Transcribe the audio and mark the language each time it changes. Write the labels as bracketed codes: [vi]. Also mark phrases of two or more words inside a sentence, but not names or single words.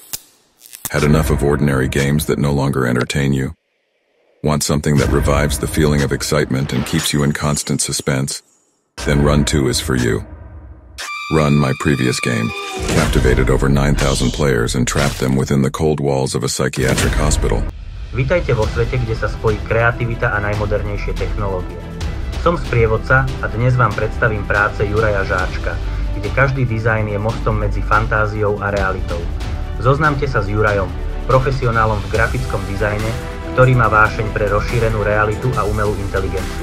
[en] Had enough of ordinary games that no longer entertain you? Want something that revives the feeling of excitement and keeps you in constant suspense? Then Run 2 is for you. Run, my previous game, captivated over 9,000 players and trapped them within the cold walls of a psychiatric hospital. [sk] Vítajte vo svete, kde sa spojí kreativita a najmodernejšie technológie. Som sprievodca a dnes vám predstavím práce Juraja Žáčka, kde každý dizajn je mostom medzi fantáziou a realitou. Zoznamte sa s Jurajom, profesionálom v grafickom dizajne, ktorý má vášeň pre rozšírenú realitu a umelú inteligenciu.